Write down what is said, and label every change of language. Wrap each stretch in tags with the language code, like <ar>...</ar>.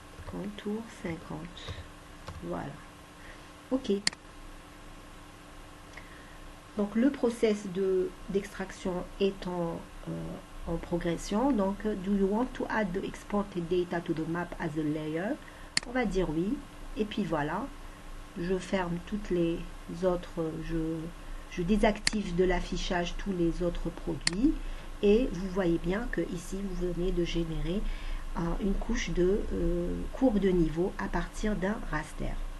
<fr>Contour 50. Voilà. OK. Donc, le process d'extraction est en progression.</fr> <en>Donc, do you want to add the exported data to the map as a layer?</en> <fr>On va dire oui. Et puis voilà. Je ferme toutes les autres. Je désactive de l'affichage tous les autres produits. Et vous voyez bien que ici, vous venez de générer une couche de courbe de niveau à partir d'un raster.</fr>